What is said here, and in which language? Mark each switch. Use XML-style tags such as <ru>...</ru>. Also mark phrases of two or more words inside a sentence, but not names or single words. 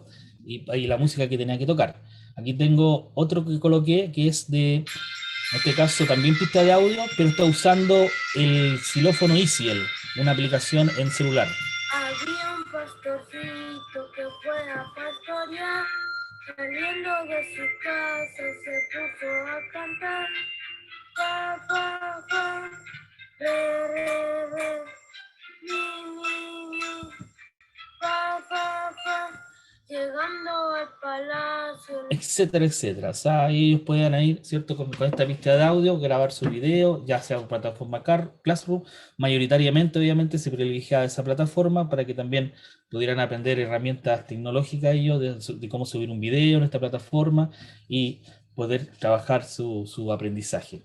<es>Y la música que tenía que tocar. Aquí tengo otro que coloqué, que es en este caso también pista de audio, pero está usando el xilófono Easy, una aplicación en celular. Había un pastorcito que fue a pastorear, saliendo de su casa se puso a cantar. Fa, fa, fa, re, mi, fa, fa, fa, llegando al palacio. Etcétera, etcétera. O sea, ellos pueden ir, ¿cierto? Con esta pista de audio, grabar su video, ya sea en plataforma Classroom. Mayoritariamente, obviamente, se privilegia esa plataforma para que también pudieran aprender herramientas tecnológicas ellos de cómo subir un video en esta plataforma y poder trabajar su aprendizaje.</es>